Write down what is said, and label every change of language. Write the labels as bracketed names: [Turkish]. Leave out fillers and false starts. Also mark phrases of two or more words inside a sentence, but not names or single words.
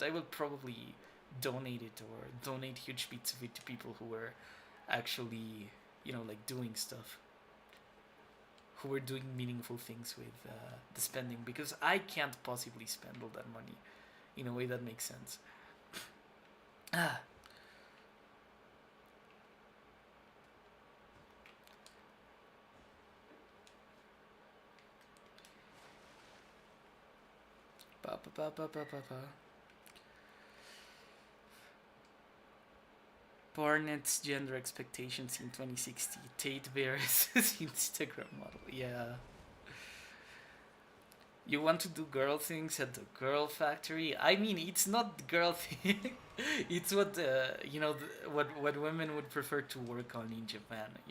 [English] I would probably donate it or donate huge bits of it to people who were actually, like doing stuff, who were doing meaningful things with the spending, because I can't possibly spend all that money in a way that makes sense. Ah. Ba, ba, ba, ba, ba, ba, ba. Barnett's gender expectations in 2060. Tate Bear's Instagram model. Yeah. You want to do girl things at the girl factory? I mean, it's not girl thing. It's what what women would prefer to work on in Japan.